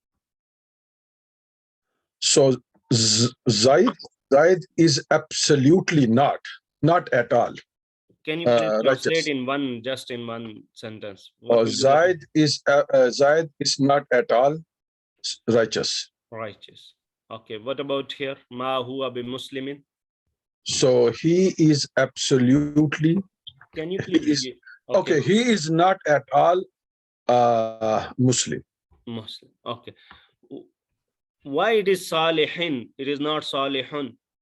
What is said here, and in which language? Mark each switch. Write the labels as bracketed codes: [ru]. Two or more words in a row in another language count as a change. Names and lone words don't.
[en] So Zaid is absolutely not at all. Can you please translate righteous. in one sentence? What will be the Zaid is not at all righteous. righteous? Okay. What about here? [ar] ما هو بمسلمين. [en] So he is absolutely. Can you please? Okay. He is not at all Muslim. Muslim. Okay. Why it is Salihin? It is not Salihun.